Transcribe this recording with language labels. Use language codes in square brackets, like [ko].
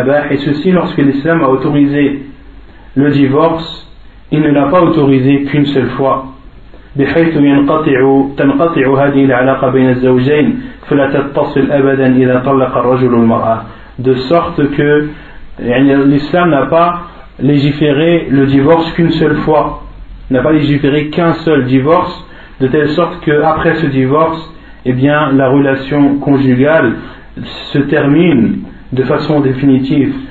[fr] Et ceci lorsque l'Islam a autorisé le divorce, il ne l'a pas autorisé qu'une seule fois. [ar] بحيث ينقطع تنقطع هذه العلاقة بين الزوجين فلا تتصل أبدا إذا طلق الرجل المرأة. [fr] De sorte que l'Islam n'a pas légiféré le divorce qu'une seule fois, n'a pas légiféré qu'un seul divorce, de telle sorte qu'après ce divorce, eh bien, la relation conjugale se termine de façon définitive.